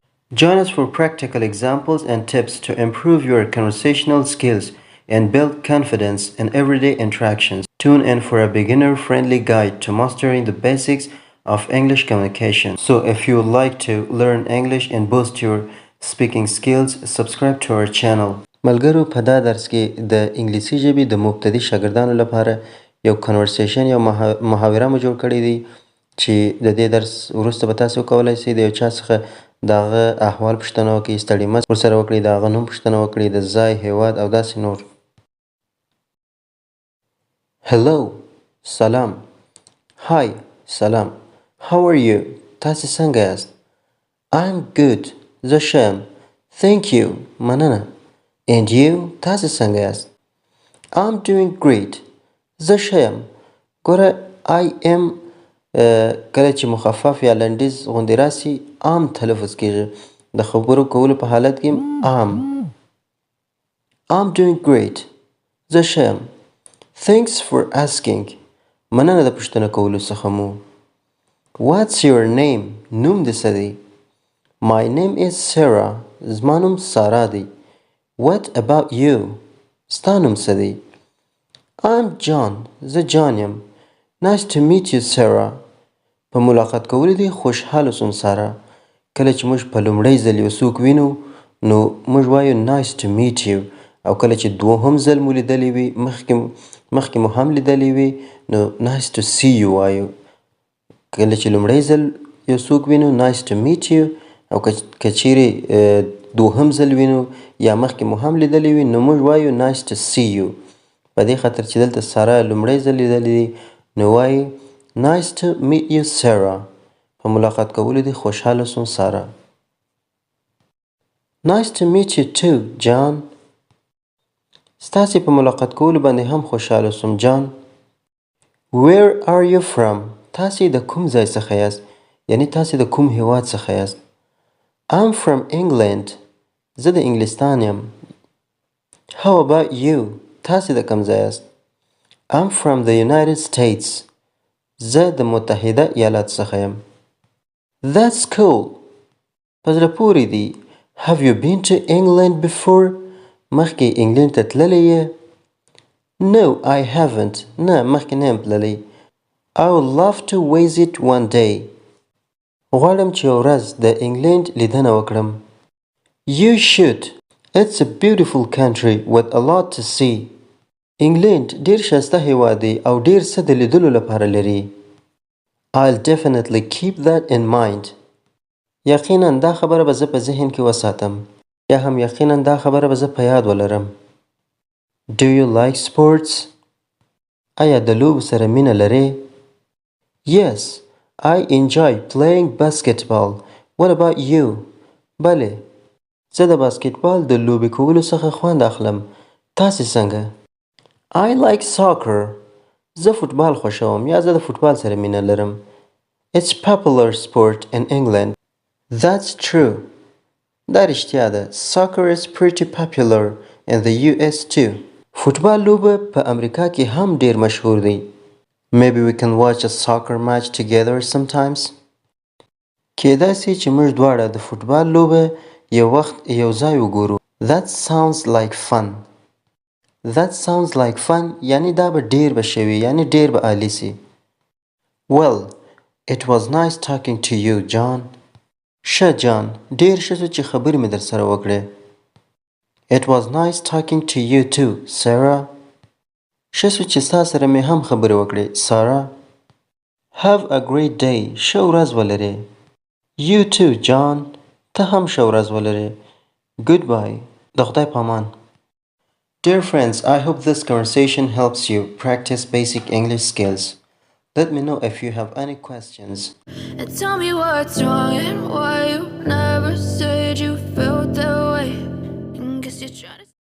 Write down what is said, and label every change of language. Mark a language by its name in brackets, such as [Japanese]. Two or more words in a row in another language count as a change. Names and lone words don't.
[English] Join us for practical examples and tips to improve your conversational skills and build confidence in everyday interactions. Tune in for a beginner friendly guide to mastering the basics of English communication. So, if you would like to learn English and boost your speaking skills, subscribe to our channel. [Pashto] ملګرو په دا درس کې د انګلیسي ژبې د مبتدي شاګردانو لپاره یو کنورسیشن یا محاوره مو جوړ کړی دی چې د دې درس وروسته به تاسو کولی شئ د یو چا څخه د هغه احوال پوښتنه وکړئ، ستړي مه ورسره وکړئ، د هغه نوم پوښتنه وکړئ، د ځای، هیواد او داسې نور. [English] Hello، سلام. Hi، سلام. How are you؟ [Pashto] تاسې څنګه یاست؟ [English] I'm good، [Pashto] زه ښه یم. [English] Thank you، مننه. And you؟ [Pashto] تاسې څنګه یاست؟ [English] I'm doing great، [Pashto] زه ښه یم. ګوره [English] I am [Pashto] کله چې مخفف یا لنډیز غوندې راسي am تلفظ کیږي. د خبرو کولو په حالت کې [English] I'm doing great، [Pashto] زه ښه یم. [English] Thanks for asking، [Pashto] مننه د پوښتنه کولو څخه مو. [English] What's your name؟ [Pashto] نوم دې څه دی؟ [English] My name is Sarah، [Pashto] زما نوم سارا دی. [English] What about you؟ [Pashto] ستا نوم څه دی؟ [English] I'm John، [Pashto] زه جان یم. [English] Nice to meet you Sarah، [Pashto] په ملاقات کولو دې خوشحاله سوم سارا. کله چې موږ په لومړی ځل یو څوک وینو نو موږ وایو [English] nice to meet you، [Pashto] او کله چې دوهم ځل مو لیدلی وي مخکې مو هم لیدلی وي نو [English] nice to see you [Pashto] وایو. کله چې لومړی ځل یو څوک وینو [English] nice to meet you، [Pashto] او که چیرې دوهم ځل وینو یا مخکې مو هم لیدلی وي نو موږ وایو [English] nice to see you. [Pashto] په دې خاطر چې دلته سارا لومړی ځل لیدلی دی نو وایي [English] nice to meet you Sarah، [Pashto] په ملاقات کولو دې خوشحاله سوم سارا. [English] Nice to meet you too John، [Pashto] ستاسې په ملاقات کولو باندې هم خوشحاله سوم جان. [English] Where are you from؟ [Pashto] تاسې د کوم ځای څخه یاست؟ یعنی تاسې د کوم هیواد څخه یاست؟ [English] I'm from England، [Pashto] زه د انګلستان یم. [English] How about you؟ [Pashto] تاسې د کوم ځای یاست؟ [English] I'm from the United States، [Pashto] زه د متحده ایالات څخه یم. [English] That's cool، [Pashto] په زړه پورې دی. [English] Have you been to England before؟ [Pashto] مخکې انګلند ته تللی یې؟ [English] No I haven't، [Pashto] نه مخکې نه یم تللی. [English] I would love to visit one day، [Pashto] غواړم چې یو ورځ د انګلند لیدنه وکړم. [English] You should، it's a beautiful country with a lot to see، [Pashto] انګلند ډیر ښایسته هیواد دی او ډیر څه د لیدلو لپاره لري. [English] I'll definitely keep that in mind، [Pashto] یقینا دا خبره به زه په ذهن کې وساتم، یا هم یقینا دا خبره به زه په یاد ولرم. [English] Do you like sports؟ [Pashto] آیا د لوبو سره مینه لرې؟ [English] Yes I enjoy playing basketball، what about you؟ [Pashto] بلې زه د باسکټبال د لوبې کولو څخه خوند اخلم، تاسې څنګه؟ [English] I like soccer، [Pashto] زه فوټبال خوښوم یا زه د فوټبال سره مینه لرم. [English] It's popular sport in England، That's true، [Pashto] دا رښتیا ده. [English] Soccer is pretty popular in the US too، [Pashto] فوټبال لوبه په امریکا کې هم ډیر مشهور دی. [English] Maybe we can watch a soccer match together sometimes، [Pashto] کېدای شي چې موږ دواړه د فوټبال لوبه یو وخت یو ځای وګورو. [English] That sounds like fun، That sounds like fun [Pashto] یعنی دا به ډیر به ښه وي، یعنی ډیر به عالی سي. [English] Well it was nice talking to you John، [Pashto] ښه جان ډیر ښه شو چې خبرې مې در سره وکړې. [English] It was nice talking to you too Sarah، [Pashto] ښه شو چې ستا سره مې هم خبرې وکړې سارا. [English] Have a great day، [Pashto] ښه ورځ ولرې. [English] You too John، [Pashto] ته هم ښه ورځ ولرې. Goodbye، د خدای په امان. [English] Dear friends, I hope this conversation helps you practice basic English skills. Let me know if you have any questions. And tell me what's wrong and why you never said you felt that way. And guess you're trying